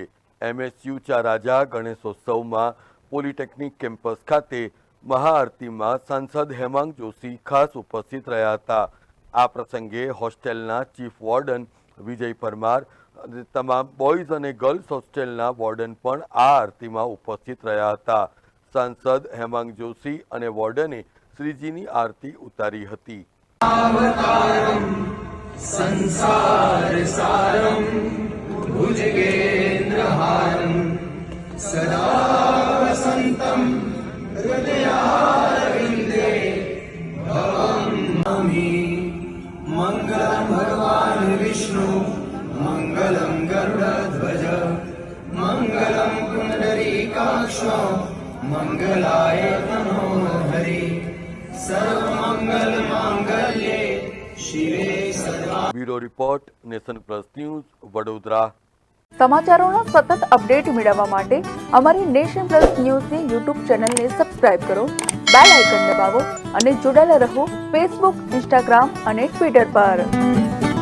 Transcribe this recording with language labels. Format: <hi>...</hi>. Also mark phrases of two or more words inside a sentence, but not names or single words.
<gu>MSU ચા રાજા ગણેશોત્સવમાં પોલિટેકનિક કેમ્પસ ખાતે મહાઆરતીમાં સાંસદ હેમાંગ જોશી ખાસ ઉપસ્થિત રહ્યા હતા. આ પ્રસંગે હોસ્ટેલના ચીફ વોર્ડન વિજય પરમાર અને તમામ બોયઝ અને ગર્લ્સ હોસ્ટેલના વોર્ડન પણ આ આરતીમાં ઉપસ્થિત રહ્યા હતા. સાંસદ હેમાંગ જોશી અને વોર્ડને શ્રીજીની આરતી ઉતારી હતી.</gu> <sa>संसार सारम भुजगेन्द्रहारम सदा वसंतम हृदयारविंदे भवमि मंगलम भगवान विष्णु मंगलम गरुड़ध्वज मंगलम पुंडरीकाक्ष मंगलाय तनो हरि सर्वमंगल मांगल्ये शिवे</sa> <gu>બ્યુરો રિપોર્ટ, નેશન પ્લસ ન્યૂઝ, વડોદરા. સમાચારોના સતત અપડેટ મેળવવા માટે અમારી નેશન પ્લસ ન્યૂઝની યુટ્યુબ ચેનલને સબસ્ક્રાઇબ કરો,</gu> <en>bell icon</en> <gu>દબાવો અને જોડાયેલા રહો ફેસબુક, ઇન્સ્ટાગ્રામ અને ટ્વિટર પર.</gu>